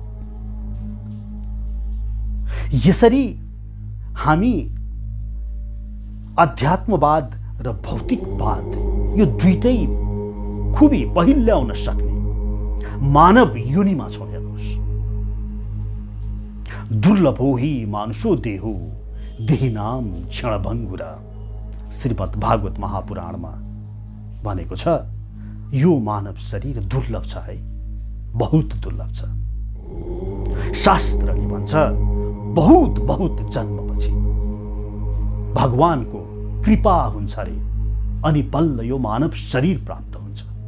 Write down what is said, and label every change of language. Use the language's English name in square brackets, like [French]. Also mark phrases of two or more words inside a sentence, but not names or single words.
[Nepali] यसरी हामी अध्यात्मवाद र भौतिकवाद यो दुईटै खुबी पहिल्याउन सक्ने मानव योनिमा छौँ। हेर्नुहोस्, [Sanskrit] दुर्लभो हि मानुषो देहो देहिनाम क्षणभङ्गुर। [Nepali] श्रीमद् भागवत महापुराणमा भनेको छ यो मानव शरीर दुर्लभ छ है, बहुत दुर्लभ छ। शास्त्रले भन्छ बहुत बहुत जन्मपछि भगवानको कृपा हुन्छ रे अनि बल्ल यो मानव शरीर प्राप्त हुन्छ।